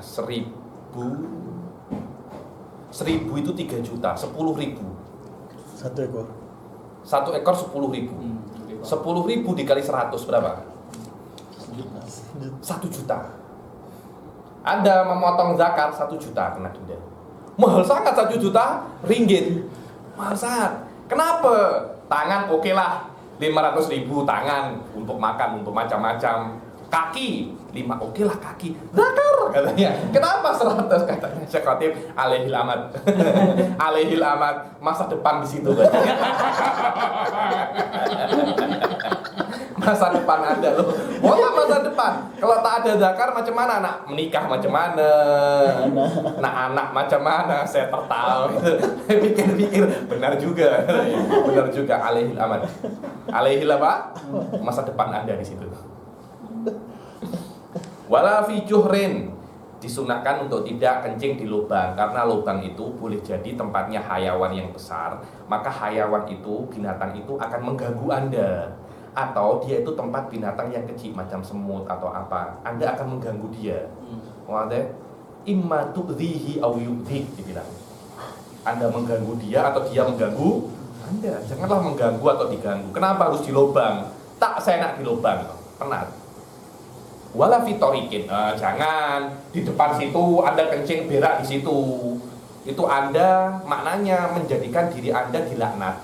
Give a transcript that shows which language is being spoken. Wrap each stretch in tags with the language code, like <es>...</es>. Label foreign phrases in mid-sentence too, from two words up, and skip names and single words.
<ms>1000 itu 3 juta. 10.000. Satu ekor. Satu ekor 10.000. 10.000 dikali 100 berapa? 1 juta. Anda memotong zakat 1 juta kena denda. Mahal sangat 1 juta ringgit. Mahal sangat. Kenapa? Tangan oke lah 500.000 tangan untuk makan, untuk macam-macam. Kaki 5 oke lah kaki. Zakar katanya. Kenapa 100 katanya Syekh Khatib</ms> <ar>عليه الأمة. عليه الأمة,</ar> <ms>masa depan di situ katanya. Masa depan Anda loh. Wallah masa depan. Kalau tak ada zakar macam mana nak menikah macam mana? Nak anak macam mana? Saya tertawa. Pikir-pikir benar juga. Benar juga</ms> <ar>عليه الأمة.</ar> <ms>Alaihil apa? Masa depan Anda di situ.</ms> <ar>ولا في جحر,</ar> <ms>disunahkan untuk tidak kencing di lubang, karena lubang itu boleh jadi tempatnya hayawan yang besar, maka hayawan itu, binatang itu akan mengganggu Anda. Atau dia itu tempat binatang yang kecil macam semut atau apa, Anda akan mengganggu dia. Wadah,</ms> <ar>إما تؤذيه أو يؤذيك,</ar> <ms>dibilang. Anda mengganggu dia atau dia mengganggu Anda. Janganlah mengganggu atau diganggu. Kenapa harus di lubang? Tak seenak di lubang, penat.</ms> <ar>ولا في طريق,</ar> <ms>jangan di depan situ Anda kencing berak di situ. Itu Anda maknanya menjadikan diri Anda dilaknat.</ms>